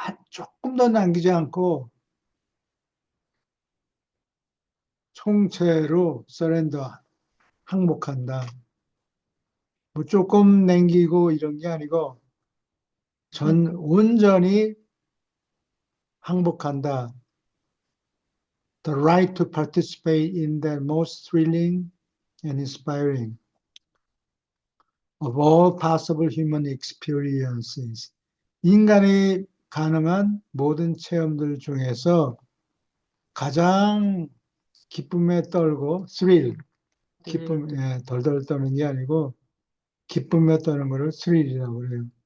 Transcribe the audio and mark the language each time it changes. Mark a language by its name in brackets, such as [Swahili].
[Korean] 조금도 남기지 않고 총체로 surrender, 항복한다. 뭐 조금 남기고 이런 게 아니고 온전히 항복한다. [English] The right to participate in the most thrilling and inspiring of all possible human experiences. [Korean] 인간이 가능한 모든 체험들 중에서 가장 기쁨에 떨고 thrill, 기쁨, 덜덜 떠는 게 아니고 기쁨에 떠는 거를 thrill이라고 그래요.